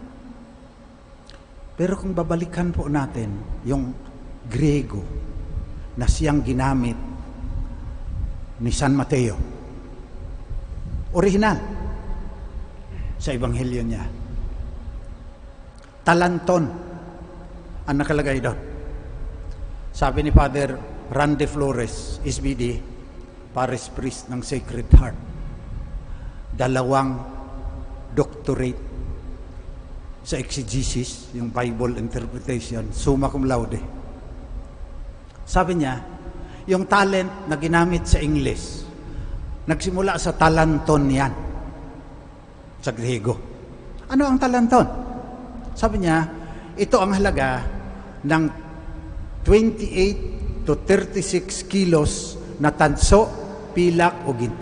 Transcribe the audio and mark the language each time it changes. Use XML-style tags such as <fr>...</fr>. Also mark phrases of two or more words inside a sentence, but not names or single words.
<tl>Pero kung babalikan po natin yung Griego na siyang ginamit ni San Mateo, original sa ebanghelyo niya, talanton ang nakalagay doon. Sabi ni Father Randy Flores, SBD,</tl> <en>Parish Priest</en> <tl>ng Sacred Heart, 2 doctorate sa exegesis, yung</tl> <en>Bible interpretation,</en> <la>summa cum laude.</la> <tl>Sabi niya, yung talent na ginamit sa English, nagsimula sa talanton yan, sa Griego. Ano ang talanton? Sabi niya, ito ang halaga ng 28 to 36 kilos na tanso, pilak o ginto.</tl>